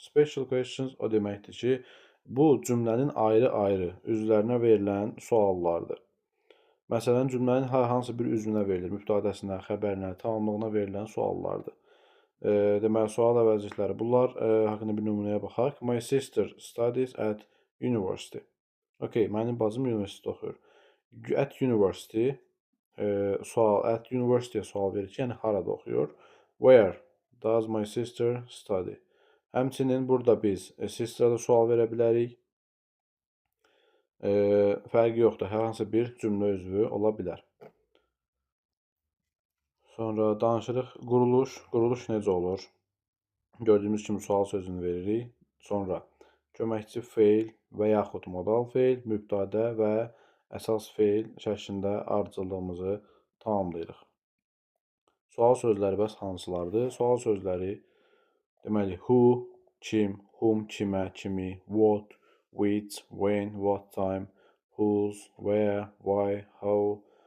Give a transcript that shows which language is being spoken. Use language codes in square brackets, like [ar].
[en] Special questions [az] o deməkdir ki, bu cümlənin ayrı-ayrı üzvlərinə verilən suallardır. Məsələn, cümlənin hər hansı bir üzvünə verilir, mübtədəsinə, xəbərinə, tamamlığına verilən suallardır. Deməli, sual əvəzlikləri bunlar haqqında bir nümunəyə baxaq. [en] My sister studies at university. [az] Mənim bacım universitetdə oxuyur. [en] At university at university [az] sual verir ki, yəni harada oxuyur. [en] Where does my sister study? [az] Həmçinin burada biz sister'a da sual verə bilərik. Fərqi yoxdur, hər hansı bir cümlə üzvü ola bilər. Sonra danışırıq quruluş. Quruluş necə olur? Gördüyümüz kimi sual sözünü veririk. Sonra köməkçi feil və yaxud modal feil, mübtədə və əsas feil şəklində ardıcıllığımızı tamamlayırıq. Sual sözləri bəs hansılardır? Sual sözləri deməli [en] who, kim, whom, kimə, kimi, what, which, when, what time, whose, where, why, how